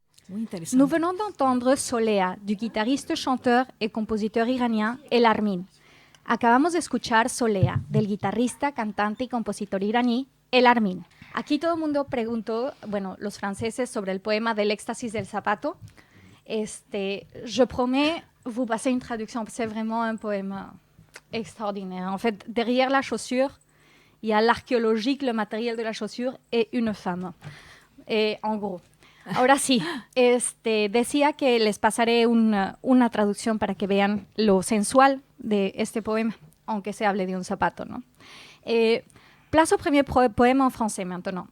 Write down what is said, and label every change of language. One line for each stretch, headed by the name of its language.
French: Nous venons d'entendre Solea, du guitarriste, chanteur et compositeur iranien El Armin.
Spanish: Acabamos de escuchar Solea, del guitarrista, cantante y compositor iraní El Armin. Aquí todo el mundo preguntó, bueno, los franceses, sobre el poema del éxtasis del zapato.
French: Je promets vous passer une traduction, c'est vraiment un poème extraordinaire. En fait, derrière la chaussure, il y a l'archéologique, le matériel de la chaussure et une femme. Et en gros.
Spanish: Ahora sí, decía que les pasaré una traducción para que vean lo sensual de este poema, aunque se hable de un zapato, ¿no?
French: Place au premier poème en français maintenant.